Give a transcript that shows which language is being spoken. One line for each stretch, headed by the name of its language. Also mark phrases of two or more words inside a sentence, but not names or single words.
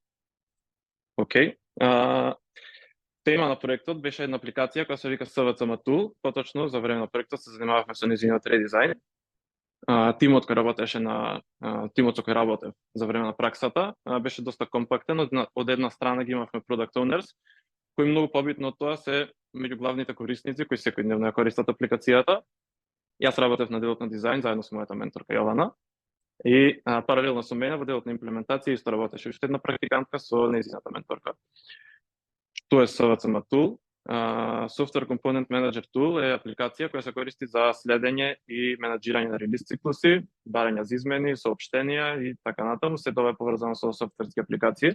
Macedonian: Океј. Тема на проектот беше една апликација која се вика SVCM Tool, поточно за време на проектот се занимававме со нејзиниот редизајн. Тимот кој работеше тимот со кој работев за време на праксата беше доста компактен, од една страна ги имавме
English: product owners,
Macedonian: кои многу побитно од тоа се меѓу главните корисници кои секојдневно ја користат апликацијата. Јас работев на делот на дизајн заедно со мојата менторка Јована и паралелно со мене во делот на имплементација исто работеше уште една практикантка со нејзината менторка. Што е SVCM Tool? Software Component Manager Tool е апликација која се користи за следење и менаџирање на релиз циклуси, барање за измени, соопштенија и така натаму, се тоа е поврзано со софтверски апликации.